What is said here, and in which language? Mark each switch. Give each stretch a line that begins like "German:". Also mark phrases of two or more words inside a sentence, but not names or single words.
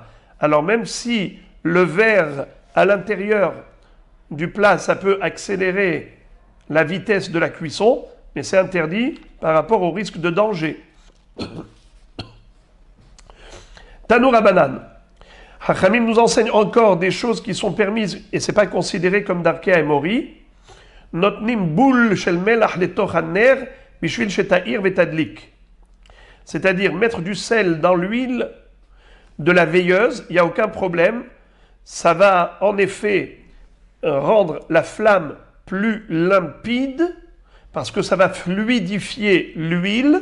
French: Alors même si le verre à l'intérieur du plat, ça peut accélérer la vitesse de la cuisson, mais c'est interdit par rapport au risque de danger. Tanour Abanan. Hachamim nous enseigne encore des choses qui sont permises et c'est pas considéré comme
Hebrew: דרכי אמורי. נותנים בול של מלח לתוך הנר בשביל שתאיר ותדליק.
French: C'est-à-dire mettre du sel dans l'huile de la veilleuse, il n'y a aucun problème. Ça va en effet rendre la flamme plus limpide parce que ça va fluidifier l'huile.